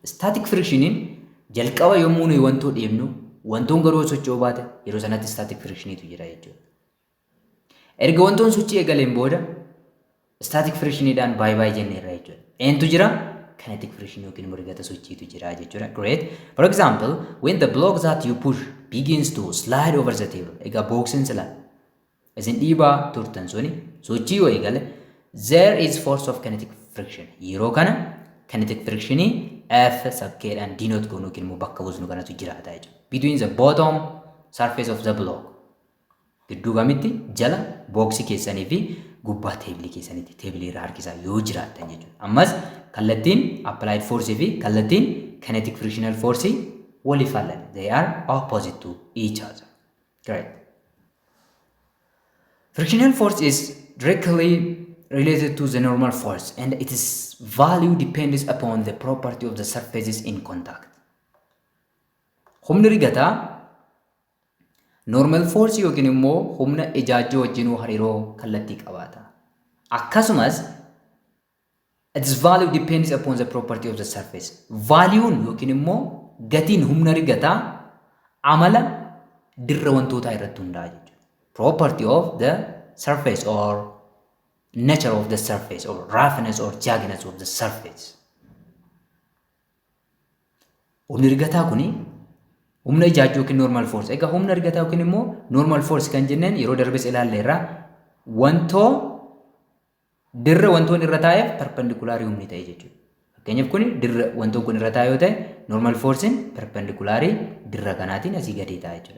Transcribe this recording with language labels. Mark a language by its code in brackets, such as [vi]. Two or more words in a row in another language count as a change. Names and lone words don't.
[en] Static friction [om] jalqaba yommuu nuyi wantoo deemnu wantoon garuu socho'uu baate yeroo sanatti [en] static friction [om] tu jira jechuudha. Erga wantoon sochii eegaleen booda [en] static friction [om] dhaan baay'ee jenneerra jechuudha. Eentu jira? [en] Kinetic friction [om] yookiin rigata sochiitu jira jechuudha. [en] Great. For example, when the block that you push begins to slide over the table. [om] Egaa booksiin slide. Isin dhiibaa turtan suni sochii yoo eegale [en] there is force of kinetic friction. [om] Yeroo kana [en] kinetic friction [om] F sabkeedhaan denote goonu yookiin immoo bakka buusnu kanatu jiraata jechuudha. [en] Between the bottom surface of the block. [om] Gidduu kamitti jala booksii keessanii fi gubbaa teebilii keessanitti teebilii irra harkisaa yoo jiraatan jechuudha. Ammas kallattiin [en] applied force [om] fi kallattiin [en] kinetic frictional force [om] waliif faallan. [en] They are opposite to each other. Great. Frictional force is directly related to the normal force and its value depends upon the property of the surfaces in contact. [om] Humni rigataa [en] normal force [om] yookiin immoo humna ijaajjoo wajjinuu hariiroo kallattii qabaata. Akkasumas [en] its value depends upon the property of the surface. [om] Value'n yookiin immoo gatiin humna rigataa amala dirra wantootaa irratti hundaa'a jechuudha. [en] Property of the surface or nature of the surface or roughness or jaggedness of the surface. [om] Humni rigataa kuni humna ijaajjoo yookiin [en] normal force. [om] Egaa humna rigataa yookiin immoo [en] normal force [om] kan jenneen yeroo darbes ilaalleerra wantoo dirra wantoon irra taa'eef perpendicular humni ta'e jechuudha. Fakkeenyaaf kuni dirra wantoon kun irra taa'e yoo ta'e [en] normal force'n [om] perpendicular dirra kanaatiin asii gadi ta'a jechuudha.